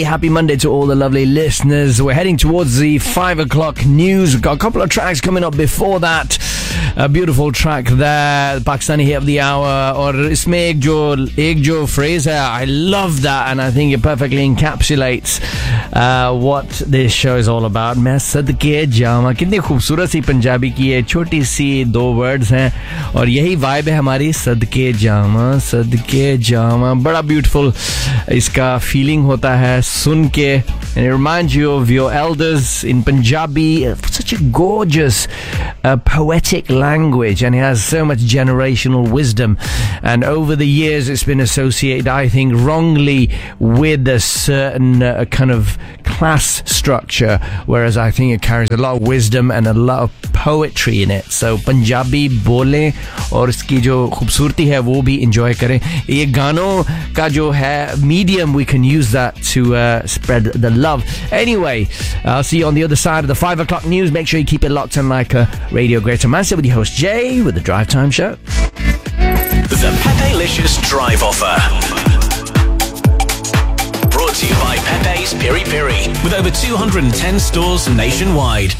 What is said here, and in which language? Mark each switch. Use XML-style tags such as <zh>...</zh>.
<en>Happy Monday to all the lovely listeners. We're heading towards the 5 o'clock news. We've got a couple of tracks coming up before that. A beautiful track there, Pakistani Hit of the Hour, or Isme Ek Jo Fraser. I love that, and I think it perfectly encapsulates what this show is all about.</en> <hi>मैं सदके जावा, कितनी खूबसूरत सी Punjabi की है, छोटी सी दो words हैं, और यही vibe है हमारी, सदके जावा, बड़ा beautiful इसका feeling होता है, सुनके.</hi> <en>And it reminds you of your elders in Punjabi, such a gorgeous, poetic language, and it has so much generational wisdom. And over the years, it's been associated, I think, wrongly with a certain kind of class structure, whereas I think it carries a lot of wisdom and a lot of poetry in it.</en> <hi>So Punjabi बोले और इसकी जो खूबसूरती है वो भी enjoy करे. ये गानो का जो है</hi> <en>medium, we can use that to spread the love. Anyway, I'll see you on the other side of the 5 o'clock news. Make sure you keep it locked in like a Radio Greater Manchester with your host Jay with the Drive Time Show. The Pepelicious Drive Offer, to you by Pepe's Piri Piri, with over 210 stores nationwide.</en>